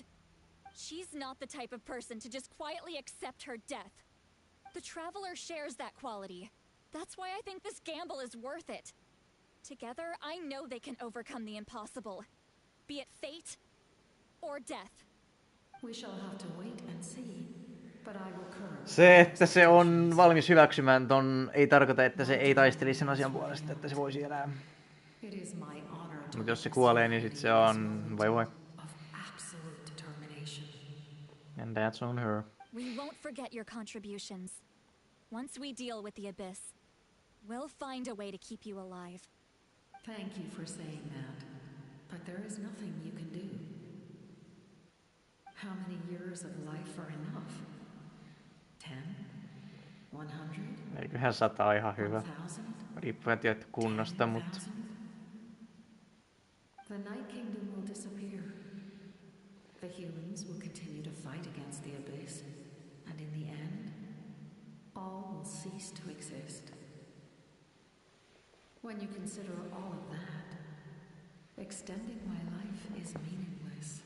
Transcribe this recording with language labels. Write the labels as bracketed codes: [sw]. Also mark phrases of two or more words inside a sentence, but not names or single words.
[en] She's not the type of person to just quietly accept her death. The Traveler shares that quality. That's why I think this gamble is worth it. Together, I know they can overcome the impossible. Be it fate or death. We shall have to wait and see. But I will curb. [fi] Se, että se on valmis hyväksymään ton, ei tarkoita, että se ei taistelisi sen asian puolesta, että se voisi elää. [en] It is my honor to [fi] Mutta jos se kuolee, niin sit se on voi. [en] of absolute determination. And that's on her. We won't forget your contributions. Once we deal with the Abyss, we'll find a way to keep you alive. Thank you for saying that. But there is nothing you can do. How many years of life are enough? 10? 100? [fi] Eiköhän 100 ihan hyvä. Riippuen tietty kunnasta, mutta... [en] The Night Kingdom will disappear. The humans will continue to fight against the Abyss. And in the end, all will cease to exist. When you consider all of that, extending my life is meaningless.